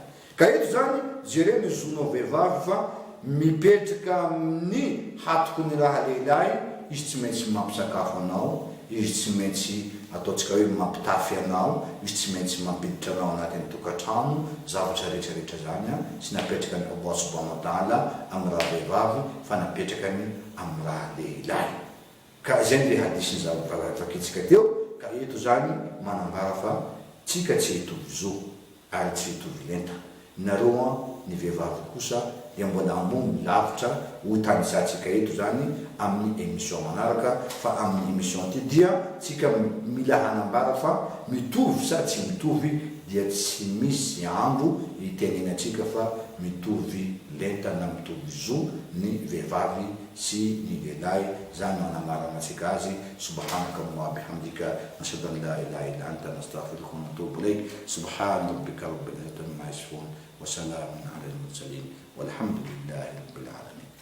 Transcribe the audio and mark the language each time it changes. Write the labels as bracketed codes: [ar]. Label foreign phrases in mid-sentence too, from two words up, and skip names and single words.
[mg] Ka eto zany jereny zonao vehivavy fa mipetraka amin'ny hatoko ny raha lehilahy, izy tsy maintsy mampisakafo anao, izy tsy maintsy ataotsika hoe mampitafy anao, izy tsy maintsy mampiditra anao anatin'ny tokantrano, zavatra rehetrarehetra zany sy napetraka ny [ar] الله سبحانه وتعالى [mg] amin'ny raha vehivavy fa napetrakany amin'ny raha lehilahy. Ka izay le hadisy zavakitsika teo. Ka eto zany manambara fa tsika tsy hitovy zo ary tsy hitovy lenta. Nareo ny vehivavy kosa dia mbola ambony lavitra ho tanisatsika eto zany amin'ny émission manaraka. Fa amin'ny émission ty dia tsika mila hanambara fa mitovy sa tsy mitovy dia tsy misy andro itenenatsika fa mitovy lenta na mitovy zo ny vehivavy sy ny lehilahy. Zany manambarana atsika azy. [ar] سبحانك وبحمدك نشهد أن لا إله إلا أنت نستغفرك ونتوب إليك. سبحان ربك رب العزة عما يصفون وسلام على المرسلين والحمد لله رب العالمين.